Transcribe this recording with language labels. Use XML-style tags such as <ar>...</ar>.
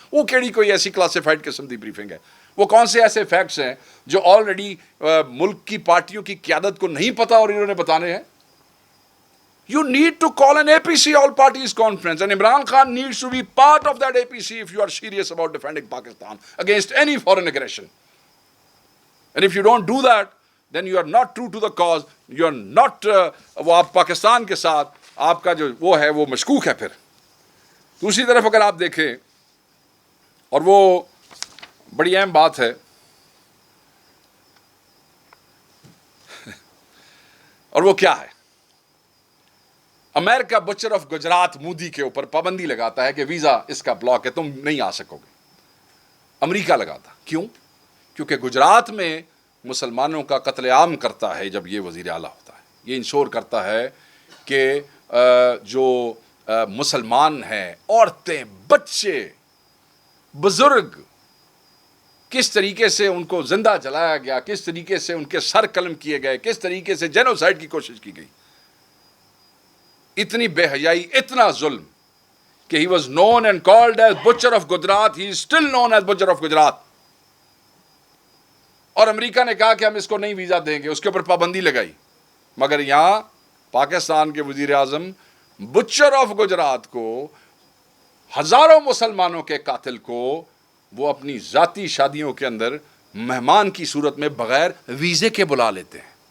<ur>وہ کیڑی کوئی ایسی کلاسیفائڈ قسم کی بریفنگ ہے؟ وہ کون سے ایسے فیکٹس ہیں جو آلریڈی ملک کی پارٹیوں کی قیادت کو نہیں پتا اور انہوں نے بتانے ہیں؟</ur> <en>You need to call an APC all parties conference, and Imran Khan needs to be part of that APC if you are serious about defending Pakistan against any foreign aggression. And if you don't do that, then you are not true to the cause. You are not</en> <ur>وہ آپ پاکستان کے ساتھ آپ کا جو وہ ہے وہ مشکوک ہے. پھر دوسری طرف اگر آپ دیکھیں، اور وہ بڑی اہم بات ہے، اور وہ کیا ہے؟ امریکہ بچر آف گجرات مودی کے اوپر پابندی لگاتا ہے کہ ویزا اس کا بلاک ہے، تم نہیں آ سکو گے. امریکہ لگاتا. کیوں؟ کیونکہ گجرات میں مسلمانوں کا قتل عام کرتا ہے جب یہ وزیر اعلیٰ ہوتا ہے. یہ انشور کرتا ہے کہ جو مسلمان ہیں، عورتیں، بچے، بزرگ، کس طریقے سے ان کو زندہ جلایا گیا، کس طریقے سے ان کے سر قلم کیے گئے، کس طریقے سے جینوسائیڈ کی کوشش کی گئی. اتنی بے حیائی، اتنا ظلم کہ</ur> <en>he was known and called as Butcher of Gujarat.</en> <ur>He is still known as Butcher of Gujarat. اور امریکہ نے کہا کہ ہم اس کو نہیں ویزا دیں گے، اس کے اوپر پابندی لگائی. مگر یہاں پاکستان کے وزیر اعظم بچر آف گجرات کو، ہزاروں مسلمانوں کے قاتل کو، وہ اپنی ذاتی شادیوں کے اندر مہمان کی صورت میں بغیر ویزے کے بلا لیتے ہیں.</ur>